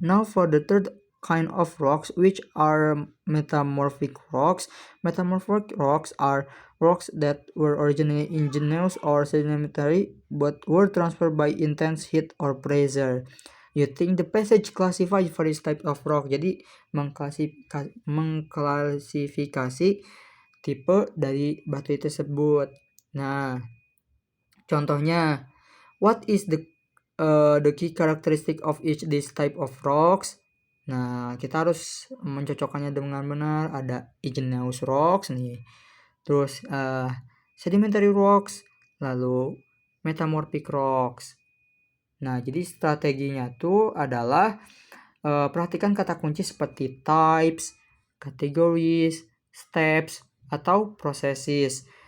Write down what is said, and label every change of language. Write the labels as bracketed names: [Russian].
[English] Now for the third kind of rocks, which are metamorphic rocks. Metamorphic rocks are rocks that were originally igneous or sedimentary but were transferred by intense heat or pressure. You think the passage classifies various type of rock. [Indonesian] Jadi mengklasifikasi tipe dari batu tersebut. Nah, contohnya, [English] what is the key characteristic of each this type of rocks? [Indonesian] Nah, kita harus mencocokkannya dengan benar. Ada igneous rocks nih, terus sedimentary rocks, lalu metamorphic rocks. Nah, jadi strateginya tuh adalah perhatikan kata kunci seperti types, categories, steps, atau processes.